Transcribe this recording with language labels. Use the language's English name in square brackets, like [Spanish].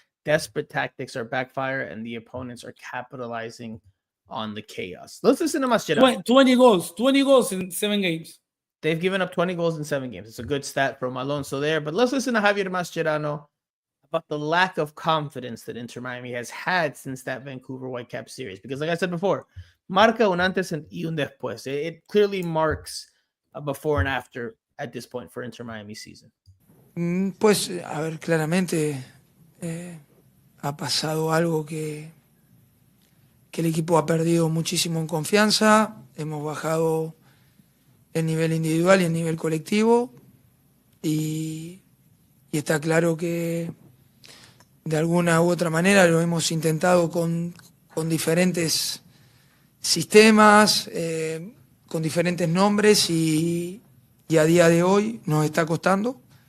[English] Desperate tactics are backfire and the opponents are capitalizing on the chaos. Let's listen to Mascherano. 20 goals in 7 games. They've given up 20 goals in 7 games. It's a good stat from Alonso there. But let's listen to Javier Mascherano about the lack of confidence that Inter Miami has had since that Vancouver Whitecaps series. Because like I said before, [Spanish] marca un antes y un después. [English] It clearly marks a before and after at this point for Inter Miami season. [Spanish] Pues, a ver, claramente ha pasado algo que el equipo ha perdido muchísimo en confianza, hemos bajado el nivel individual y el nivel colectivo y está claro que de alguna u otra manera lo hemos intentado con diferentes sistemas, con diferentes nombres y a día de hoy nos está costando.